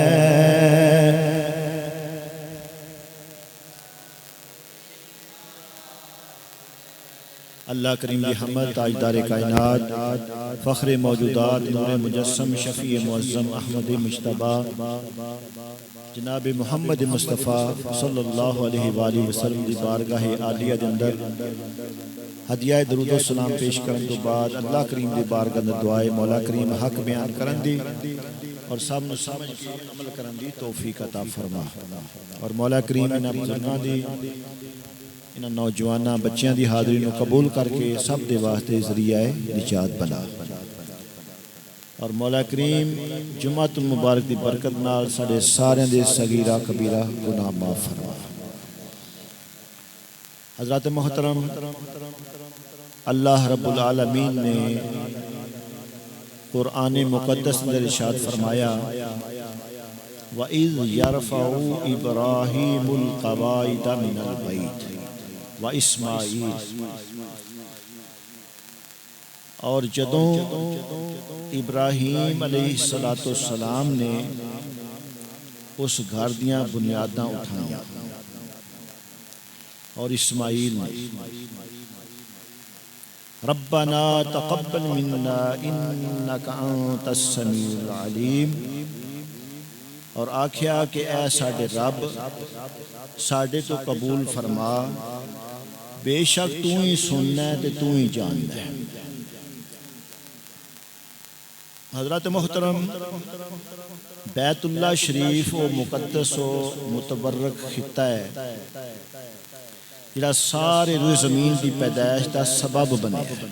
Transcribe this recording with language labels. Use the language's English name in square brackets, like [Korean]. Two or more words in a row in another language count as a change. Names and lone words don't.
[Urdu] اللہ کریم کی حمد تاجدار کائنات فخر موجودات نور مجسم شفیع معظم احمد مجتبیٰ جناب محمد مصطفیٰ [Arabic] صلی اللہ علیہ وآلہ وسلم [Urdu] دی [Punjabi] بارگاہ عالیہ دے اندر ہدیہ درود و سلام پیش کرن تو بعد اللہ کریم دی بارگاہ دے دعائے مولا کریم حق بیان کرن دی اور سب نو سمجھ کے عمل کرن دی توفیق عطا فرما، اور مولا کریم انہاں بزرگاں دی انہاں نوجواناں بچیاں دی حاضری نو قبول کر کے سب دے واسطے ذریعہ نجات بنا، اور مولا کریم جمعۃ المبارک دی برکت نال ساڈے سارے دے صغیرہ کبیرہ گناہ معاف فرما۔ [Urdu] حضرات محترم، [Arabic] اللہ رب العالمین [Urdu] نے قرآن مقدس میں ارشاد فرمایا [Arabic] وَإِذْ يَرْفَعُ إِبْرَاهِيمُ الْقَوَاعِدَ مِنَ الْبَيْتِ وَإِسْمَاعِيلُ، [Punjabi] اور جدوں ابراہیم [Arabic] علیہ السلام [Punjabi] نے اس گھر دیاں بنیاداں اٹھائیں [Urdu] اور اسماعیل نے [Arabic] ربنا تقبل منا انک انت السمیع العلیم، [Punjabi] اور آکھیا کہ اے ساڈے رب ساڈے تو قبول فرما، بے شک تو ہی سننا ہے تے تو ہی جاننا ہے۔ حضرات محترم، بیت اللہ شریف و مقدس و متبرک خطہ ہے جڑا سارے روئے زمین دی پیدائش دا سبب بنے۔